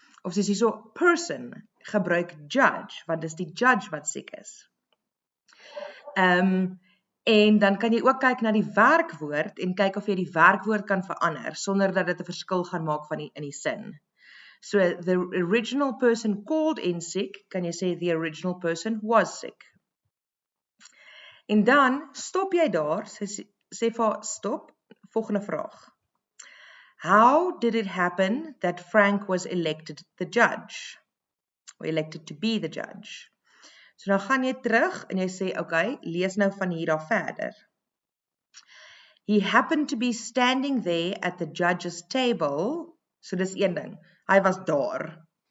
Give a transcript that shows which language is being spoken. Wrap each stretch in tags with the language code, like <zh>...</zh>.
<af>Of soos hierso person, gebruik judge, want dis die judge wat siek is. En dan kan jy ook kyk na die werkwoord en kyk of jy die werkwoord kan verander sonder dat dit 'n verskil gaan maak in die sin.</af> <en>So the original person called in sick,</en> <af>kan jy sê</af> <en>the original person was sick.</en> <af>En dan stop jy daar, sê vir stop, volgende vraag.</af> <en>How did it happen that Frank was elected the judge? Or elected to be the judge?</en> <af>So dan gaan jy terug en jy sê, okay, lees nou van hier af verder.</af> <en>He happened to be standing there at the judge's table.</en> <af>So dis een ding, hy was daar.</af>